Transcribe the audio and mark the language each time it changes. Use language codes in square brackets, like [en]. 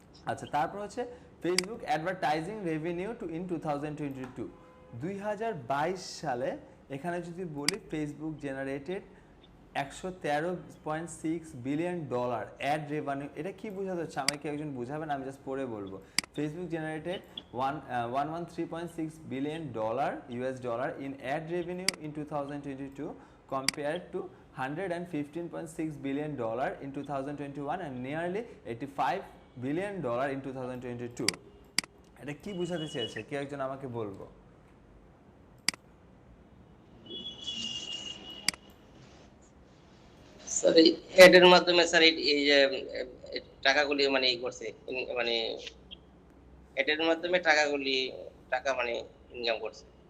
[bn] আচ্ছা, তারপর হচ্ছে [en] Facebook advertising revenue in 2022, [bn] 2022 সালে এখানে যদি বলি [en] Facebook generated $113.6 billion ad revenue. [bn] এটা কি বোঝাতে হচ্ছে আমাকে একজন বুঝাবেন, আমি জাস্ট পড়ে বলবো। [en] Facebook generated $113.6 billion in ad revenue in 2022 compared to $115.6 billion in 2021 and nearly $85 billion in 2022. [bn] এটা কি বোঝাতে চেয়েছে কেউ একজন আমাকে বলবো? স্যার এই অ্যাডের মাধ্যমে স্যার এই যে টাকাগুলি মানে ই করছে, মানে অ্যাডের মাধ্যমে টাকা মানে ইনকাম করছে।